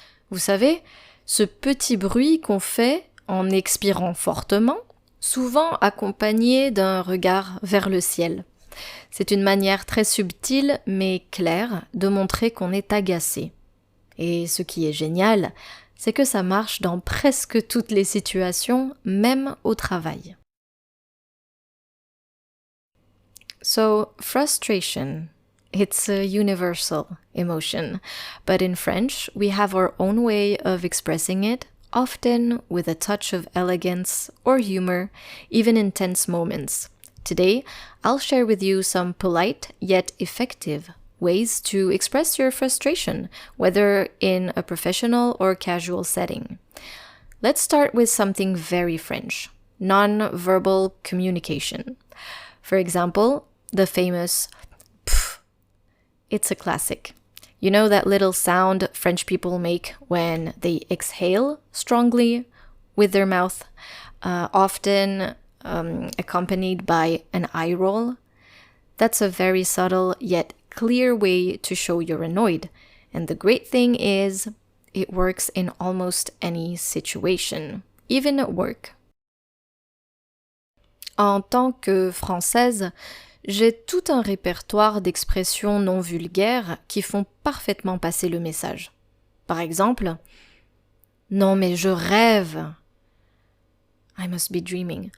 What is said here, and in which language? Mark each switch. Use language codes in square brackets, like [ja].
[fr] Vous savez, ce petit bruit qu'on fait en expirant fortement, souvent accompagné d'un regard vers le ciel. C'est une manière très subtile mais claire de montrer qu'on est agacé. Et ce qui est génial, c'est que ça marche dans presque toutes les situations, même au travail. [en] So, frustration. It's a universal emotion, but in French, we have our own way of expressing it, often with a touch of elegance or humor, even in tense moments. Today, I'll share with you some polite yet effective ways to express your frustration, whether in a professional or casual setting. Let's start with something very French, non-verbal communication. For example, the famous it's a classic. You know that little sound French people make when they exhale strongly with their mouth, often accompanied by an eye roll? That's a very subtle yet clear way to show you're annoyed. And the great thing is, it works in almost any situation, even at work. [fr] En tant que Française, j'ai tout un répertoire d'expressions non vulgaires qui font parfaitement passer le message. Par exemple, « Non mais je rêve !» [en] I must be dreaming.